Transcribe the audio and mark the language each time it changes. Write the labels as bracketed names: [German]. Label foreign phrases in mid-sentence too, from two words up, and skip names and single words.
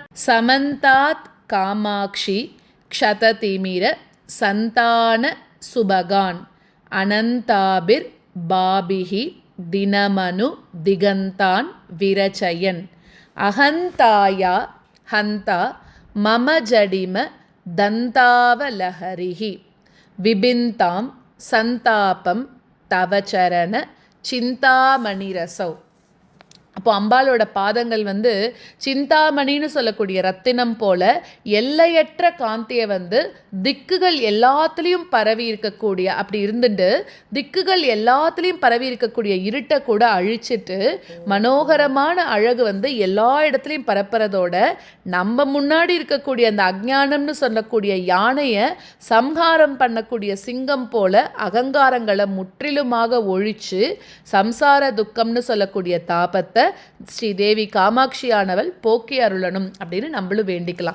[Sanskrit] समन्तात् कामाक्षी क्षततिमिर सन्तान सुभगान् अनन्ताभिर् बाभिः दिनमनु दिगन्तान् विरचयन् अहन्ताया हन्ता मम जडिम दन्तावलहरिः विबिन्तां सन्तापं तव चरण चिन्तामणिरसौ. [Tamil] அப்போ அம்பாலோட பாதங்கள் சிந்தாமணின்னு சொல்லக்கூடிய ரத்தினம் போல எல்லையற்ற காந்தியை திக்குகள் எல்லாத்துலேயும் பரவி இருக்கக்கூடிய அப்படி இருந்துட்டு திக்குகள் எல்லாத்துலேயும் பரவி இருக்கக்கூடிய இருட்டை கூட அழிச்சிட்டு மனோகரமான அழகு எல்லா இடத்துலையும் பரப்புறதோட நம்ம முன்னாடி இருக்கக்கூடிய அந்த அஜ்ஞானம்னு சொல்லக்கூடிய யானையை சம்ஹாரம் பண்ணக்கூடிய சிங்கம் போல அகங்காரங்களை முற்றிலுமாக ஒழிச்சு சம்சார துக்கம்னு சொல்லக்கூடிய தாபத்தை ஸ்ரீதேவி காமாட்சியானவள் போக்கி அருளணும் அப்படின்னு நம்மளும் வேண்டிக்கலாம்.